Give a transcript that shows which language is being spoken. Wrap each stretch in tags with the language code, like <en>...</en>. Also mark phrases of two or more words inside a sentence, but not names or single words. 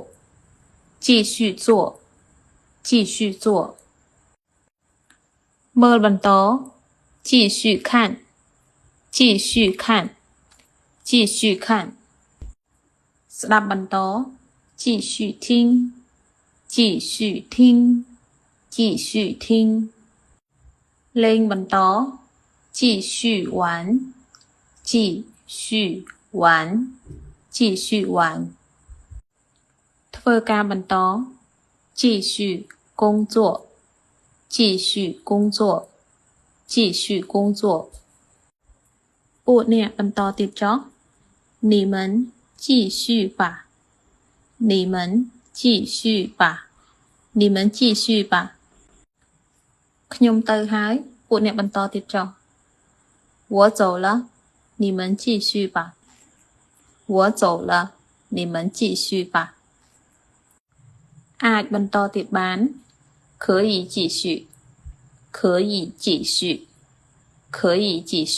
<km>មើលបន្ត</km> <zh>继续看</zh> <km>ស្ដាប់បន្ត</km> <zh>继续听</zh> <km>លេងបន្ត</km> <zh>继续玩</zh> <km>ធ្វើការបន្ត</km> <zh>继续工作</zh> <km>ពួកអ្នកបន្តទៀតចុះ</km> <zh>你们继续吧</zh> <km>ខ្ញុំទៅហើយពួកអ្នកបន្តទៀតចុះ</km> <zh>我走了你们继续吧</zh> <km>អាចបន្តទៀតបាន</km> <zh>可以继续</zh>